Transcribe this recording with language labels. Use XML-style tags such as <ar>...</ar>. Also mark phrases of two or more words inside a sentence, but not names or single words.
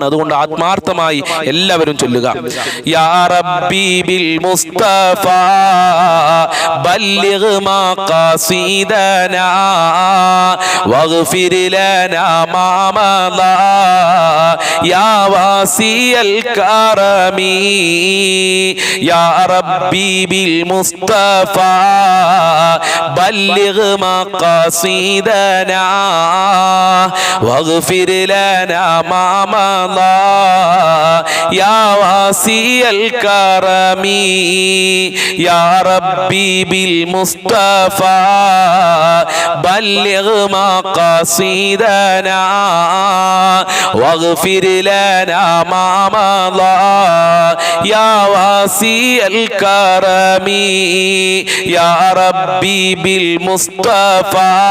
<ml>അതുകൊണ്ട് ആത്മാർത്ഥമായി എല്ലാവരും ചൊല്ലുക.</ml> <ar>يا ربي بالمصطفى بلغ مقاصدنا واغفر لنا ما مضى യാ واسع الكرم يا ربي بالمصطفى بلغ مقاصدنا واغفر لنا ما مضى يا واسع الكرم يا ربي بالمصطفى بلغ مقاصدنا واغفر لنا ما مضى يا واسع الكرم يا ربي بالمصطفى</ar>